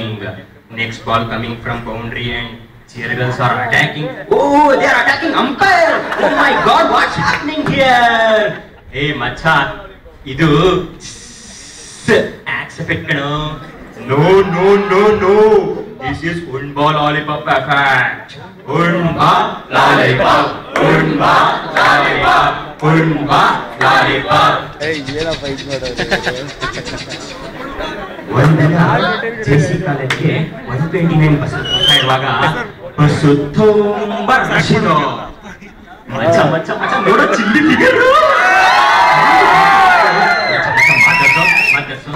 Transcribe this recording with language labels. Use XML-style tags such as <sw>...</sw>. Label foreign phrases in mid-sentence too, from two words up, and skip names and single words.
<en>Next ball coming from boundary and cheergirls are attacking. Oh, they are attacking umpire. Oh my God, what's happening here?</en> <kn>Hey, macha. Idu axe effect kano. No.</kn> <en>This is unba lollipop effect. Unba lollipop. Unba lollipop. Unba lollipop.</en> <hi>Hey, ये ना fight में डर.</hi> <kn>ಒಂದಲ್ಲ ಜೆಸಿ ಕಾಲೇಜ್ಗೆ 129% ಇರುವಾಗ ಬಸ್ಸು ತುಂಬಾ ರಶ್ ಇತ್ತು. ಮಚ್ಚ ನೋಡೋ ಚಿಲ್ಲಿ ಫಿಗರ್. ಮಾತಾಡ್ಸು.</kn>